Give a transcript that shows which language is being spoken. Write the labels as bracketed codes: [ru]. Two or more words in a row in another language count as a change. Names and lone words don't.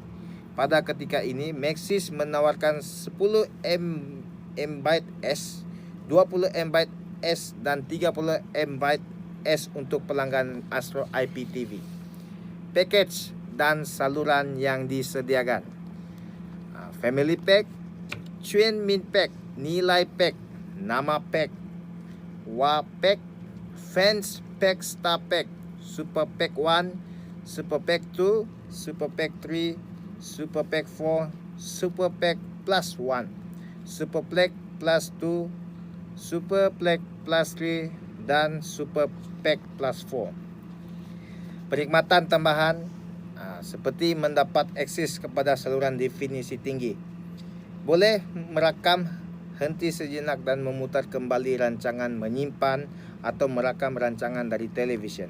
[ms] Pada ketika ini, Maxis menawarkan 10 Mbps, 20 Mbps dan 30 Mbps untuk pelanggan Astro IPTV. Pakej dan saluran yang disediakan: Family Pack, Chuan Min Pack, Nilai Pack, Nama Pack, Wah Pack, Fans Pack, Star Pack, Super Pack 1, Super Pack 2, Super Pack 3, Super Pack 4, Super Pack Plus 1, Super Pack Plus 2, Super Pack Plus 3 dan Super Pack Plus 4. Perkhidmatan tambahan seperti mendapat akses kepada saluran definisi tinggi, boleh merakam, henti sejenak dan memutar kembali rancangan, menyimpan atau merakam rancangan dari televisyen.